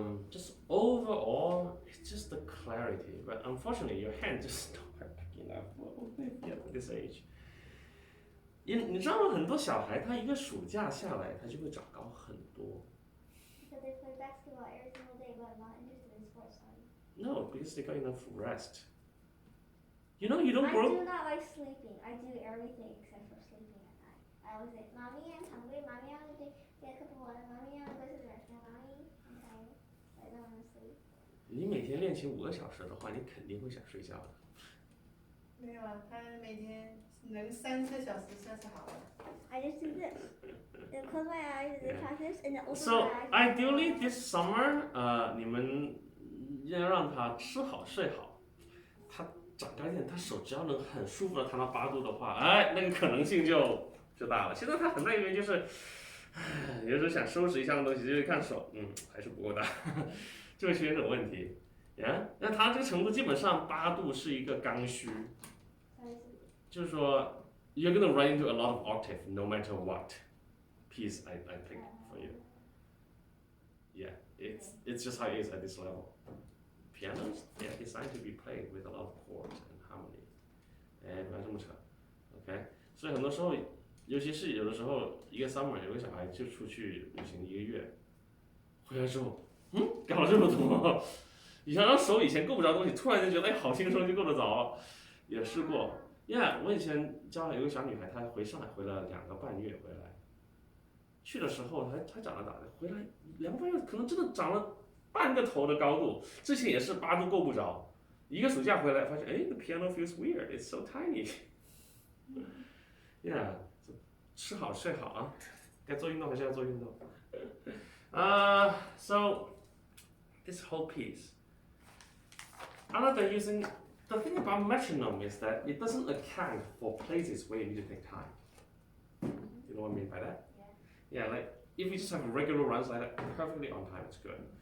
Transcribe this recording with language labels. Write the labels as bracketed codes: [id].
[en] Just overall, it's just the clarity. But unfortunately, your hand just not picking up at this age. [zh] 你知道吗？很多小孩他一个暑假下来，他就会长高很多。 [en] Because they play basketball every single day, but I'm not interested in sports. No, because they got enough rest. You know, you don't I grow. do not like sleeping. I do everything except for sleeping at night. I always say, "Mommy, I'm hungry. Mommy, I want to get a cup of water. Mommy, I want to go to the restaurant. Mommy, I'm tired. I don't want to sleep." [zh] 你每天练琴5个小时的话，你肯定会想睡觉的。没有啊，他每天能3个小时算是好了。 [en] I just do this. Then close my eyes and then try this and then open So my eyes. ideally this summer, [zh] 你们要让他吃好睡好，他长高一点，他手只要能很舒服的弹到8度的话，哎，那个可能性就大了。现在他很大一个原因就是，有时候想收拾一项东西，就是看手，还是不够大，就会出现这种问题。那他这个程度基本上8度是一个刚需，就是说。 [en] You're gonna run into a lot of octave no matter what piece I pick for you. Yeah, it's just how it is at this level. Pianos, they are designed to be played with a lot of chords and harmony. [zh] 不要这么扯 ，OK？所以很多时候，尤其是有的时候，一个 summer 有个小孩就出去旅行1个月，回来之后，搞了这么多，以前手以前够不着东西，突然就觉得好轻松就够得着，也试过。 Yeah， 我以前教有个小女孩，她回上海回了2个半月回来，去的时候她长得大，回来2个半月可能真的长了半个头的高度，之前也是8度够不着，一个暑假回来发现， [en] the piano feels weird, it's so tiny. [zh] Yeah， 吃好睡好啊，该做运动还是要做运动。 [en] So this whole piece, other than using. The thing about metronome is that it doesn't account for places where you need to take time. You know what I mean by that? Yeah, like if you just have regular runs like that, perfectly on time, it's good.